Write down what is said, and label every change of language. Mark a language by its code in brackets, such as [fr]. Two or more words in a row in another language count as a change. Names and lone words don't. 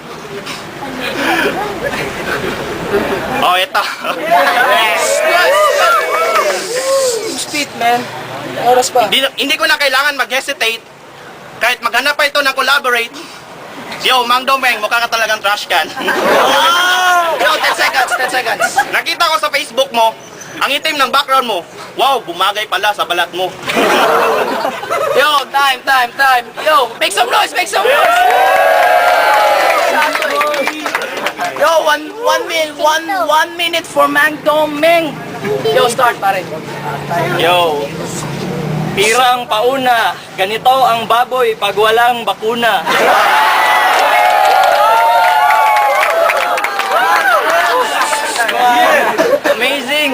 [tl] Oh, ito. [en] Speed, man. [tl] Oras pa. Hindi ko na kailangan mag-hesitate. Kahit maghanap pa ito ng collaborate. Yo, Mang Doming, mukha ka talagang [en] trash can. Yo, 10 seconds, 10 seconds. [tl] Nakita ko sa Facebook mo, ang itim ng background mo. Wow, bumagay pala sa balat mo. [en] Yo, time. Yo, make some noise, make some noise. Yo, one minute for Mang Doming. Yo, start pare. [tl] Yo, pirang pauna, ganito ang baboy pag walang bakuna. [en] Amazing!